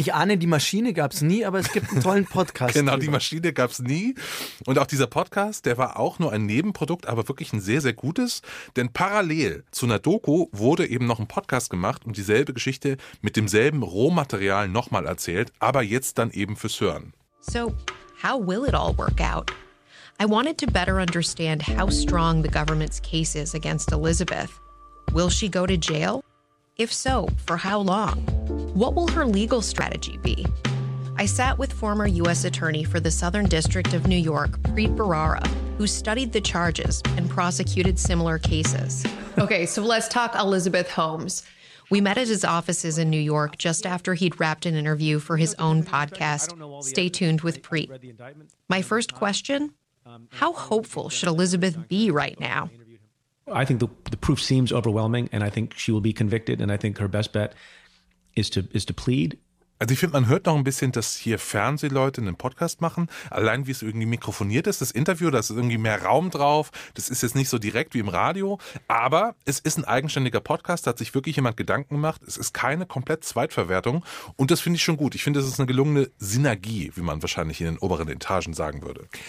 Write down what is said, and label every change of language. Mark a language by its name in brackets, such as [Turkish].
[German] Ich ahne, die Maschine gab es nie, aber es gibt einen tollen Podcast. Genau, darüber. Die Maschine gab es nie. Und auch dieser Podcast, der war auch nur ein Nebenprodukt, aber wirklich ein sehr, sehr gutes. Denn parallel zu einer Doku wurde eben noch ein Podcast gemacht und dieselbe Geschichte mit demselben Rohmaterial nochmal erzählt, aber jetzt dann eben fürs Hören. [English] So, how will it all work out? I wanted to better understand how strong the government's case is against Elizabeth. Will she go to jail? If so, for how long? What will her legal strategy be? I sat with former U.S. Attorney for the Southern District of New York, Preet Bharara, who studied the charges and prosecuted similar cases. Okay, so let's talk Elizabeth Holmes. We met at his offices in New York just after he'd wrapped an interview for his own podcast. Stay tuned with Preet. My first question? How hopeful should Elizabeth be right now? I think the proof seems overwhelming and I think she will be convicted and I think her best bet is to plead. [German] Also ich finde, man hört noch ein bisschen, dass hier Fernsehleute einen Podcast machen. Allein wie es irgendwie mikrofoniert ist, das Interview, da ist irgendwie mehr Raum drauf. Das ist jetzt nicht so direkt wie im Radio. Aber es ist ein eigenständiger Podcast, da hat sich wirklich jemand Gedanken gemacht. Es ist keine komplett Zweitverwertung. Und das finde ich schon gut. Ich finde, das ist eine gelungene Synergie, wie man wahrscheinlich in den oberen Etagen sagen würde.